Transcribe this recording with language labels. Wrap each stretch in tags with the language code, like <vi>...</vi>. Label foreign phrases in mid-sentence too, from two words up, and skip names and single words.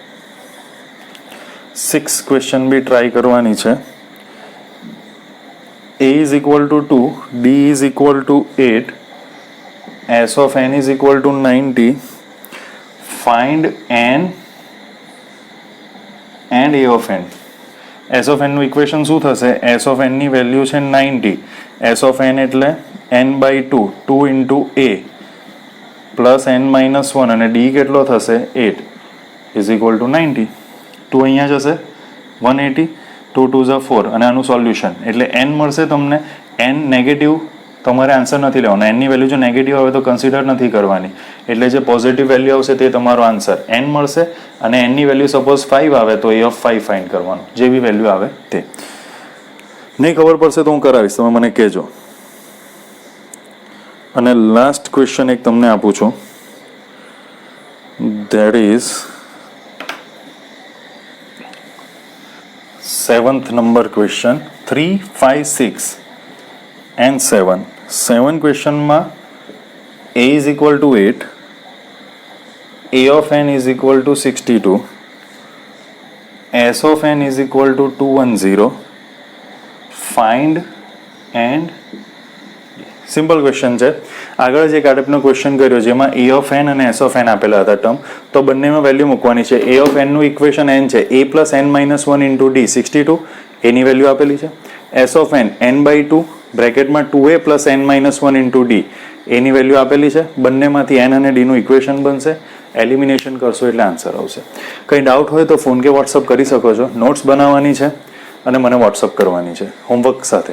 <en>six question</en> <gu>બી ટ્રાય કરવાની છે.</gu> <en>A is equal to 2, D is equal to 8, S of n is equal to 90. Find n and A of n. S of n</en> <gu>નું ઇક્વેશન શું થશે?</gu> <en>S of n</en> <gu>ની વેલ્યુ છે 90.</gu> <en>S of n</en> <gu>એટલે</gu> <en>n by 2, 2 into A</en> <gu>પ્લસ</gu> <en>n minus 1</en> <gu>અને D કેટલો થશે?</gu> <en>8 is equal to 90.</en> <gu>2 અહીંયા જશે 180, 2 2 4 અને આનું સોલ્યુશન એટલે n મળશે તમને. n નેગેટિવ તમારે આન્સર નથી લેવાનો. n ની વેલ્યુ જો નેગેટિવ આવે તો કન્સિડર નથી કરવાની, એટલે જે પોઝિટિવ વેલ્યુ આવશે તે તમારો આન્સર n મળશે. અને n ની વેલ્યુ સપોઝ 5 આવે તો</gu> <en>a of 5</en> <gu>ફાઇન્ડ કરવાનું, જે બી વેલ્યુ આવે તે. નહીં ખબર પડશે તો હું કરાવીશ, તમે મને કહેજો. અને</gu> <en>last question</en> <gu>એક તમને આપું છું,</gu> <en>that is 7th number question. 3, 5, 6 and 7.</en> <gu>7 ક્વેશ્ચનમાં</gu> <en>a is equal to 8, a of n is equal to 62, s of n is equal to 210. Find and</en> <gu>સિમ્પલ ક્વેશ્ચન છે. આગળ જ એક આ ટાઈપનો ક્વેશ્ચન કર્યો જેમાં</gu> <en>a of n</en> <gu>અને</gu> <en>s of n</en> <gu>આપેલા હતા ટર્મ, તો બંનેમાં વેલ્યુ મૂકવાની છે.</gu> <en>a of n</en> <gu>નું ઇક્વેશન n છે,</gu> <en>a plus n minus 1 into d</en> <gu>62, એની વેલ્યુ આપેલી છે.</gu> <en>s of n n by 2</en> <gu>બ્રેકેટમાં</gu> <en>2a plus n minus 1 into d,</en> <gu>એની વેલ્યુ આપેલી છે. બંનેમાંથી n અને d નું ઇક્વેશન બનશે. એલિમિનેશન કરશો એટલે આન્સર આવશે. કંઈ ડાઉટ હોય તો ફોન કે વોટ્સઅપ કરી શકો છો. નોટ્સ બનાવવાની છે અને મને વોટ્સઅપ કરવાની છે હોમવર્ક સાથે.</gu>